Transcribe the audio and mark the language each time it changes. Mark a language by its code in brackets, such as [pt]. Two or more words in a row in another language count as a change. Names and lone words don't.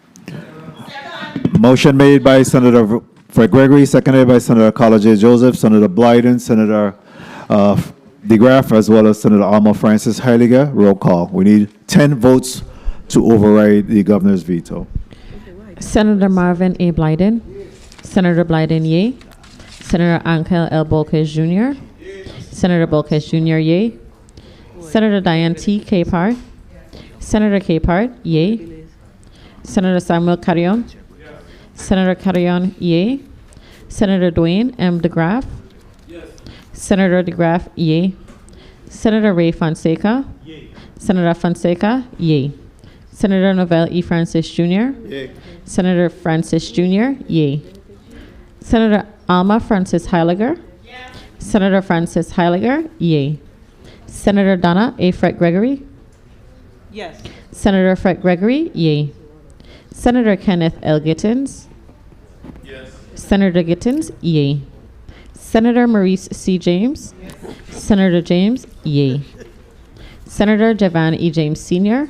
[en] Motion made by Senator Fred Gregory, seconded by Senator College Joseph, Senator Blyden, Senator DeGraff, as well as Senator Alma Francis Heiliger. Roll call. We need 10 votes to override the governor's veto. Senator Marvin A. Blyden. Senator Blyden, yay. Senator Angel L. Bolkes Jr. Senator Bolkes Jr., yay. Senator Diane T. Capehart. Senator Capehart, yay. Senator Samuel Carrion. Senator Carrion, yay. Senator Dwayne M. DeGraff. Senator DeGraff, yay. Senator Ray Fonseca. Senator Fonseca, yay. Senator Novell E. Francis Jr. Senator Francis Jr., yay. Senator Alma Francis Heiliger. Senator Francis Heiliger, yay. Senator Donna A. Fred Gregory. Yes. Senator Fred Gregory, yay. Senator Kenneth L. Gittins. Yes. Senator Gittins, yay. Senator Maurice C. James. Yes. Senator James, yay. Senator Javan E. James Sr.